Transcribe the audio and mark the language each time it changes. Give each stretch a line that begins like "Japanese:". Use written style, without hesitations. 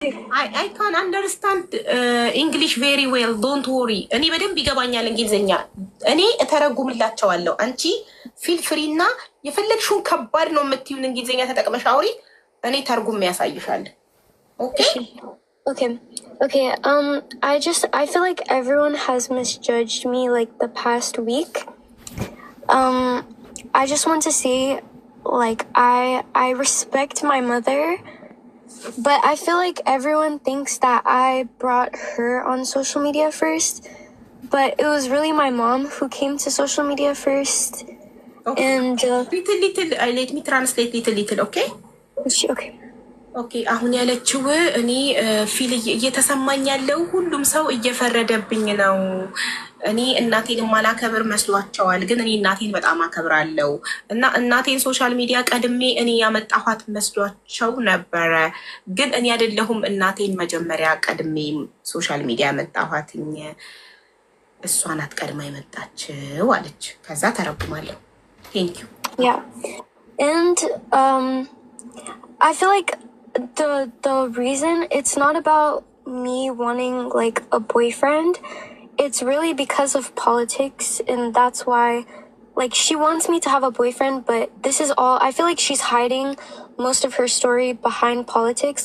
English: I can understand English very well. Don't worry.
Amharic: እኔ በደንብ ይገባኛል እንግሊዝኛ። እኔ እተረጉምላቸዋለሁ። አንቺ
English: ፊል ፍሪ
Amharic: እና የፈለግሽውን ከባድ ነው የምትይውን እንግሊዝኛ ተጠቅመሽ አውሪ። እኔ ተርጉም ያሳይሻል። ኦኬ
English: Okay. I feel like everyone has misjudged me like the past week. I just want to say, like, I respect my mother. But I feel like everyone thinks that I brought her on social media first. But it was really my mom who came to social media first. Okay. And little, let me translate little, okay? Okay.
Amharic: ኦኬ አሁን ያለችው እኔ ፊል እየተሰማኝ ያለው ሁሉም ሰው እየፈረደብኝ ነው። እኔ እናቴን ማላከብር መስሏቸዋል፣ ግን እኔ እናቴን በጣም አከብራለሁ እና እናቴን ሶሻል ሚዲያ ቀድሜ እኔ ያመጣኋት መስሏቸው ነበረ። ግን እኔ አይደለሁም እናቴን መጀመሪያ ቀድሜ ሶሻል ሚዲያ ያመጣኋትኝ፣ እሷ ናት ቀድማ የመጣችው አለች። ከዛ ተረጉማለሁ።
English: ቴንክ ዩ ያ and I feel like the reason it's not about me wanting like a boyfriend, it's really because of politics, and that's why like she wants me to have a boyfriend, but this is all I feel like she's hiding most of her story behind politics.